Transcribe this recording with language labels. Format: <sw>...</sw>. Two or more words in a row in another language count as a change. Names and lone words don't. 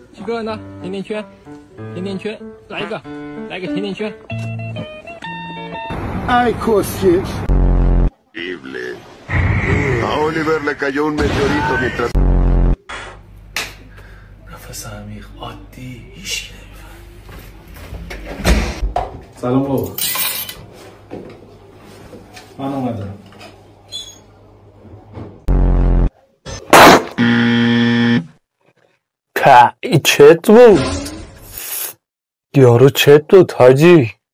<zh>热闹，甜甜圈，甜甜圈，来个甜甜圈。</zh> <es>Ay, cosches. A Oliver le cayó un meteorito mientras...</es> <fa>نفس عمیق عادی هیچ سلام بابا من اومدم ای چت بود یارو چت بود حاجی</fa>